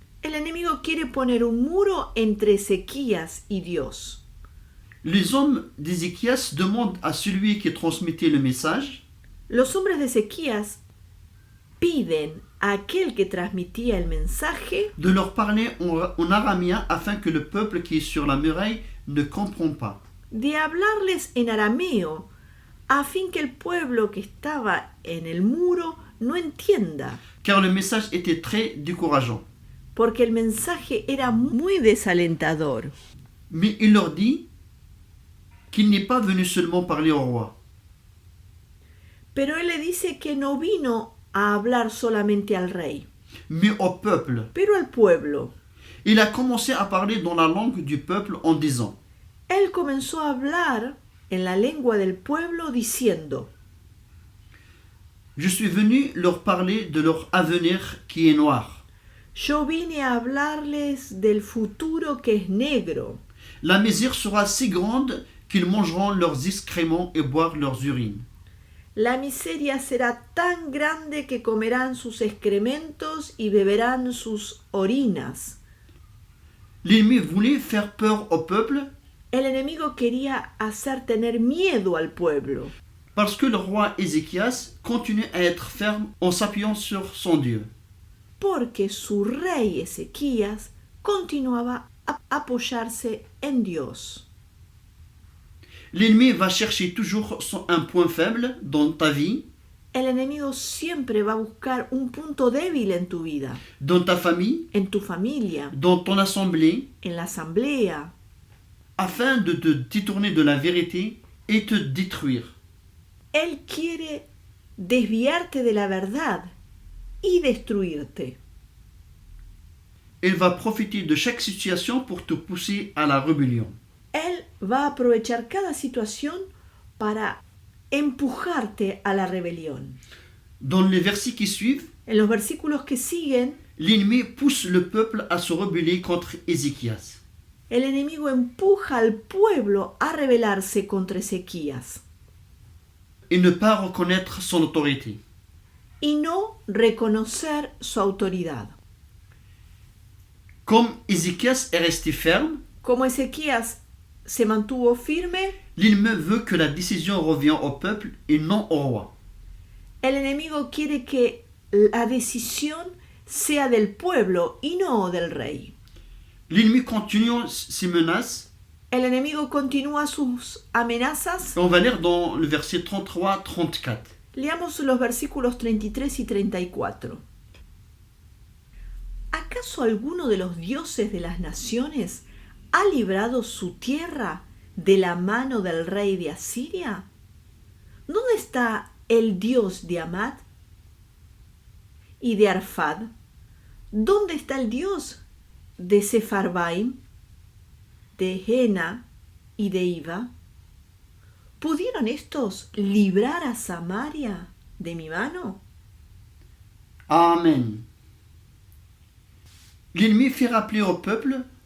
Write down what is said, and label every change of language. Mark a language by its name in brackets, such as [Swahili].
[Spanish] El enemigo quiere poner un muro entre Ezequías y Dios. [French] Les hommes d'Ézéchias demandent à celui qui transmettait le message [Spanish] Los hombres de Ezequías piden a aquel que transmitía el mensaje [French] de leur parler en araméen afin que le peuple qui est sur la muraille ne comprenne pas. [Spanish] de hablarles en arameo, a fin que el pueblo que estaba en el muro no entienda, [French] Car le message était très décourageant. [Spanish] porque el mensaje era muy desalentador. [French] Mais il leur dit qu'il n'est pas venu seulement parler au roi, [Spanish] Pero él le dice que no vino a hablar solamente al rey, [French] mais au peuple. [Spanish] pero al pueblo. [French] Il a commencé à parler dans la langue du peuple en disant [Spanish] Él comenzó a hablar en la lengua del pueblo diciendo: [French] Je suis venu leur parler de leur avenir qui est noir. [Spanish] Yo vine a hablarles del futuro que es negro. [French] La misère sera si grande qu'ils mangeront leurs excréments et boiront leurs urines. [Spanish] La miseria será tan grande que comerán sus excrementos y beberán sus orinas. [French] L'ennemi voulait faire peur au peuple [Spanish] El enemigo quería hacer tener miedo al pueblo, [French] parce que le roi Ézéchias continuait à être ferme en s'appuyant sur son Dieu. [Spanish] porque su rey Ezequías continuaba a apoyarse en Dios. [French] L'ennemi va chercher toujours un point faible dans ta vie, [Spanish] El enemigo siempre va a buscar un punto débil en tu vida, [French] dans ta famille, [Spanish] en tu familia, [French] dans ton assemblée, [Spanish] en la asamblea, [French] afin de te détourner de la vérité et te détruire. [Spanish] Él quiere desviarte de la verdad y destruirte. [French] Il va profiter de chaque situation pour te pousser à la rébellion. [Spanish] Él va a aprovechar cada situación para empujarte a la rebelión. [French] Dans les versets qui suivent, [Spanish] En los versículos que siguen, [French] l'ennemi pousse le peuple à se rebeller contre Ézéchias. [Spanish] el enemigo empuja al pueblo a rebelarse contra Ezequías [French] Et ne pas reconnaître son autorité. [Spanish] y no reconocer su autoridad. [French] Comme Ézéchias est resté ferme, [Spanish] Como Ezequías se mantuvo firme, [French] l'ennemi veut que la décision revienne au peuple et non au roi. [Spanish] el enemigo quiere que la decisión sea del pueblo y no del rey. [French] L'ennemi continue ses menaces. [Spanish] El enemigo continúa sus amenazas. [French] On va lire dans le verset 33-34. [Spanish] Leamos los versículos 33 y 34. ¿Acaso alguno de los dioses de las naciones ha librado su tierra de la mano del rey de Asiria? ¿Dónde está el dios de Amat y de Arfad? ¿Dónde está el dios de Sefarbaim, de Hena y de Iva? ¿Pudieron estos librar a Samaria de mi mano? Amen. [French] L'ennemi fait rappeler au peuple